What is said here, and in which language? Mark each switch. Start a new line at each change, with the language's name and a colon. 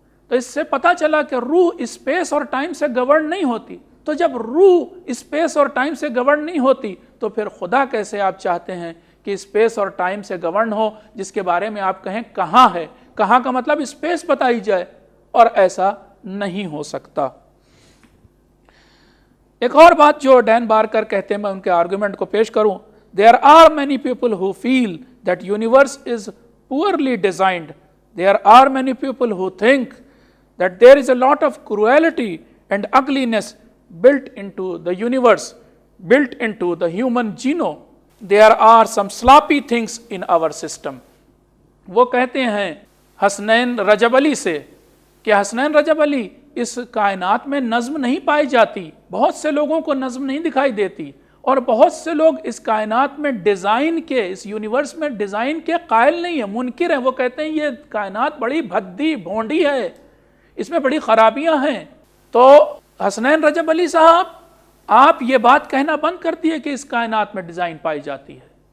Urdu: تو اس سے پتہ چلا کہ روح اسپیس اور ٹائم سے گورن نہیں ہوتی۔ تو جب روح اسپیس اور ٹائم سے گورن نہیں ہوتی تو پھر خدا کیسے آپ چاہتے ہیں کہ اسپیس اور ٹائم سے گورن ہو، جس کے بارے میں آپ کہیں کہاں ہے؟ کہاں کا مطلب اسپیس بتائی جائے، اور ایسا نہیں ہو سکتا۔ ایک اور بات جو ڈین بارکر کہتے ہیں، میں ان کے آرگومنٹ کو پیش کروں،
English: there are many people who feel that universe is poorly designed. There are many people who think that there is a lot of cruelty and ugliness built into the universe, built into the human genome. There are some sloppy things in our system.
Urdu: وہ کہتے ہیں حسنین رجب علی سے کہ حسنین رجب علی، اس کائنات میں نظم نہیں پائی جاتی، بہت سے لوگوں کو نظم نہیں دکھائی دیتی، اور بہت سے لوگ اس کائنات میں ڈیزائن کے، اس یونیورس میں ڈیزائن کے قائل نہیں ہیں، منکر ہیں۔ وہ کہتے ہیں یہ کائنات بڑی بھدی بھونڈی ہے، اس میں بڑی خرابیاں ہیں۔ تو حسنین رجب علی صاحب، آپ یہ بات کہنا بند کر دیے کہ اس کائنات میں ڈیزائن پائی جاتی ہے۔